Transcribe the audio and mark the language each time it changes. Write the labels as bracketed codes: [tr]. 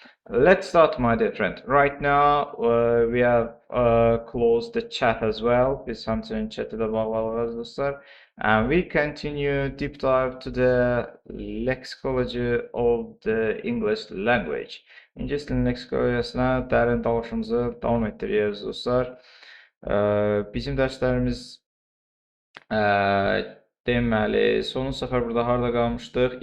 [en] Let's start, my dear friend. Right now, we have closed the chat as well. [az] Biz hamçinin chat'i də bağlayırıq dostlar. [en] And we continue deep dive to the lexicology of the English language. [az] İngilis dilinin leksikolojisine dərin dalışımızı davam etdiriyoruz dostlar. Bizim dərslərimiz deməli, son səfər burada harda qalmışdıq?